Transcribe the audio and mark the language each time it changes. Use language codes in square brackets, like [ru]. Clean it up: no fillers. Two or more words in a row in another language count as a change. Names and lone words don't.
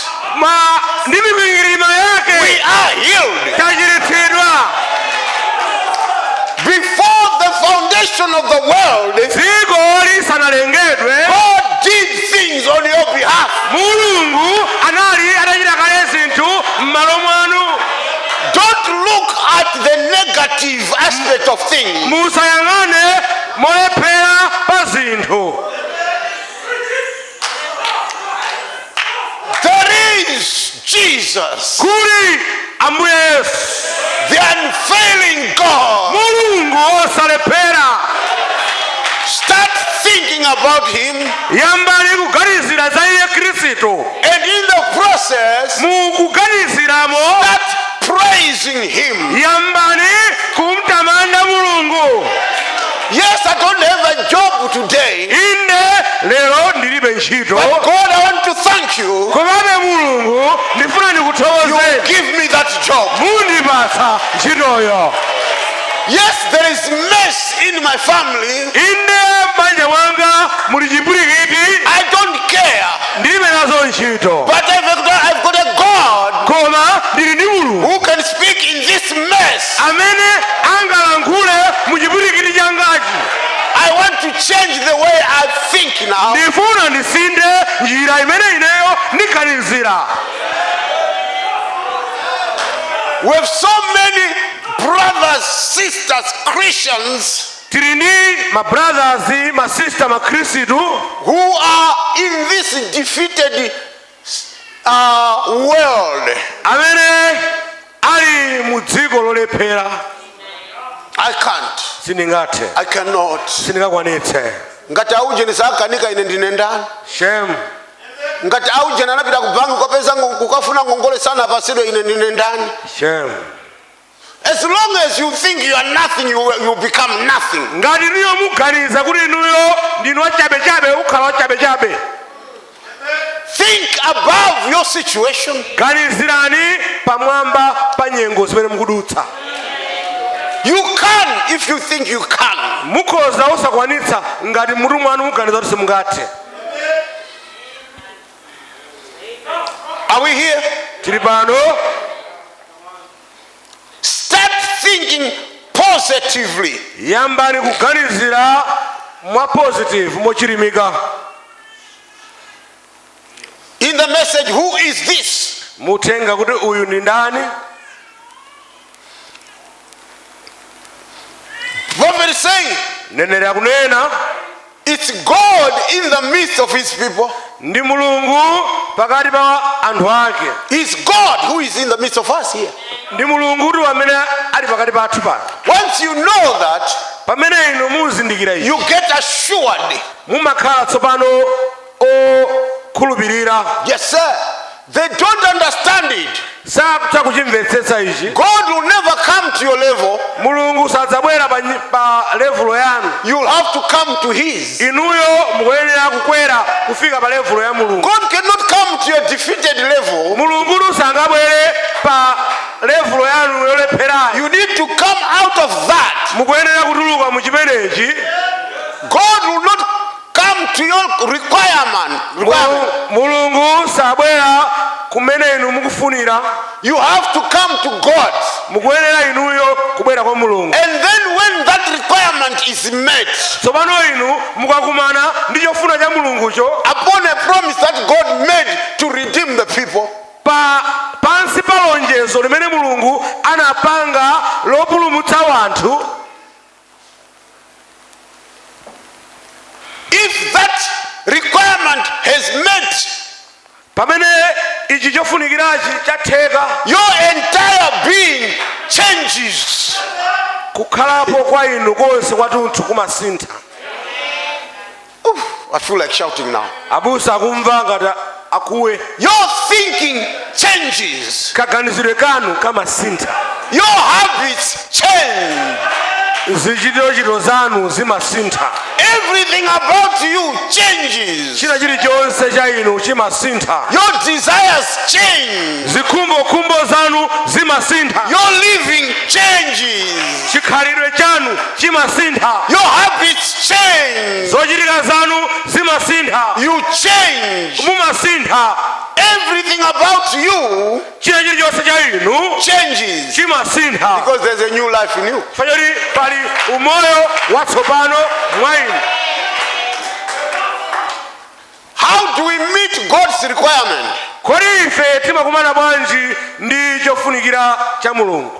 [ny] ndi mikwingwirima we yake [en] are healed. [ny] tachiritsidwa. [en] Before the foundation of the world, [ny] dziko lisanalengedwe, [en] God did things on your behalf. [ny] mulungu anali atachita kale zinthu m'malo mwanu. [en] Don't look at the negative aspect of things. [ny] musayang'ane molephera pa zinthu. [en] There is Jesus, [ny] kuli Ambuye Yesu, [en] the unfailing God. [ny] mulungu osalephera. [en] Start thinking about him, [ny] yambani kuganizira za iye Khristu, [en] and in the process, [ny] mukuganiziramo [en] start praising him. [ny] yambani kumtamanda mulungu. [en] Yes, I don't have a job today, [ny] inde lero ndilibe ntchito, [en] but God, I want to thank you. [ny] komabe mulungu ndifuna [en] You [ny] ndikuthokozeni, [en] give me that job. [ny] mundipatsa ntchitoyo. [en] Yes, there is mess in my family. [ny] inde m'banja mwanga muli chipwirikiti, [en] I don't care, [ny] ndilibe nazo ntchito, [en] but I've got a God [ny] koma ndili ndi mulungu [en] who can speak in this mess. [ny] amene angalankhule mu chipwirikiti changachi. [en] I want to change the way I think now. [ny] ndifuna ndisinde njira imene ineyo ndiganizira. [en] We have so many brothers, sisters, Christians [ny] tili ndi mabrothers masista makhristu [en] who are in this defeated world. [ny] amene ali mu dziko lolephera. [en] I can't. [ny] sindingathe, [en] I cannot. [ny] sindingakwanitse. Ngati auje nisakanika ine ndine ndani. [en] shame. [ny] Ngati auje nanapita kubangi ukapeza kukafuna ngongole sana pasido ine ndine ndani. [en] shame. As long as you think you are nothing, you become nothing. [ny] ngati niyo muganiza kuti inuyo ndinu wachabechabe, ukhala wachabechabe. [en] Think above your situation. [ny] ganizirani pamwamba pa nyengo zimene mukudutsa. [en] You can if you think you can. [ny] mukhoza osakwanitsa ngati mutu mwanu muganiza kuti simungathe. [en] Are we here? [ny] tili pano. [en] Start thinking positively. [ny] yambani kuganizira mwa positive, mochilimika. [en] In the message, who is this? [ny] mutenga kuti uyu ndi ndani. [en] Prophet is saying, [ny] neneri akunena [en] it's God in the midst of his people. [ny] ndi mulungu pakati pa anthu ake. [en] It's God who is in the midst of us here. [ny] ndi mulungu kuti amene ali pakati pathu pano. [en] Once you know that, [ny] pamene inu muzindikira ichi, [en] you get assured. [ny] mumakhala tsopano okhulupirira. [en] Yes, sir. They don't understand it. [ny] sakutha kuchimvetsetsa ichi. [en] God will never come to your level. [ny] mulungu sadzabwera pa levulo yanu. [en] You'll have to come to his. [ny] inuyo mukuyenera kukwera kufika pa levulo ya mulungu. [en] God cannot come to your defeated level. [ny] mulungu sangabwere pa levulo yanu yolepherayo. [en] You need to come out of that. [ny] mukuyenera kutuluka mu chimenechi. [en] God will not come to your requirement. [ny] mulungu sabwera kumene inu mukufunira. [en] You have to come to God. [ny] mukuyenera inuyo kubwera kwa mulungu. [en] And then when that requirement is met, [ny] tsopano inu mukakumana ndi chofuna cha mulungucho, [en] upon a promise that God made to redeem the people, [ny] pansi pa lonjezo limene mulungu anapanga lopulumutsa wanthu, [en] if that requirement has met, [ny] pamene ichi chofunikirachi chatheka, [en] your entire being changes. [ny] kukhalapo kwa inu konse kwathunthu kumasintha. [en] I feel like shouting now. [ny] abusa akumva ngati akuwe. [en] Your thinking changes. [ny] kaganizidwe kanu kamasintha. [en] Your habits change. [ny] zichitiro zanu zimasintha. [en] Everything about you changes. [ny] China chilichonse cha inu chimasintha. [en] Your desires change. [ny] Zikhumbo zanu zimasintha. [en] Your living changes. [ny] Chikhalidwe chanu chimasintha. [en] Your habits change. [ny] Zochitika zanu zimasintha. [en] You change. [ny] Mumasintha. [en] Everything about you [ny] China chilichonse cha inu [en] changes [ny] chimasintha. [en] because there's a new life in you. [ny] Fanyori pali umoyo watsopano mwa inu. [en] How do we meet God's requirement? [ny] Kodi ife timakumana bwanji ndi chofunikira cha Mulungu?